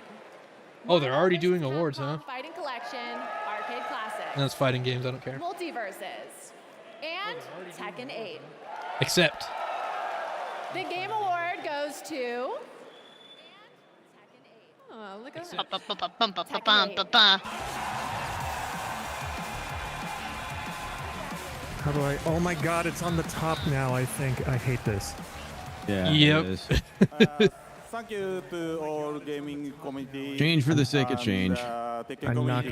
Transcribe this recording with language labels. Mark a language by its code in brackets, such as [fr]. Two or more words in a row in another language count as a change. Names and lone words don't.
[en] Oh, they're already doing Capcom awards, huh? Fighting Collection, Arcade Classic. And that's fighting games. I don't care. Multiverses, and Tekken 8. Accept. The Game Award goes to. Oh, look at that. Ba-ba-ba-bum-ba-ba-bum-ba-ba. How do I? Oh my God, it's on the top now. I think I hate this. Yeah. Yep. It is. Thank you to all gaming community. Change for the sake of change. Tekken I community.